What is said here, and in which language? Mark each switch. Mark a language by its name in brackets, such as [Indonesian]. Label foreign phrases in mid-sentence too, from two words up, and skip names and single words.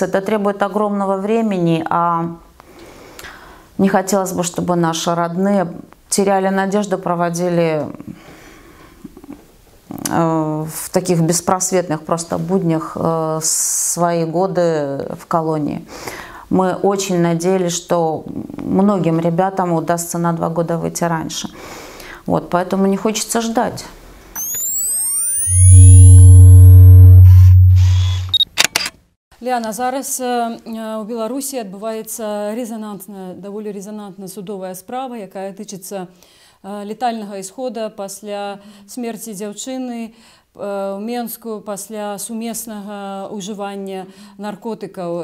[Russian] Это требует огромного времени, а не хотелось бы, чтобы наши родные теряли надежду, проводили в таких беспросветных просто буднях свои годы в колонии. Мы очень надеялись, что многим ребятам удастся на 2 года выйти раньше. Вот, поэтому не хочется ждать. [Belarusian] Ліана, зараз у Беларусі адбываецца даволі резонансная судовая справа, якая тычыцца летальнага ісхода пасля смерці дзяўчыны у Менску пасля сумеснага ўжывання наркотыкаў.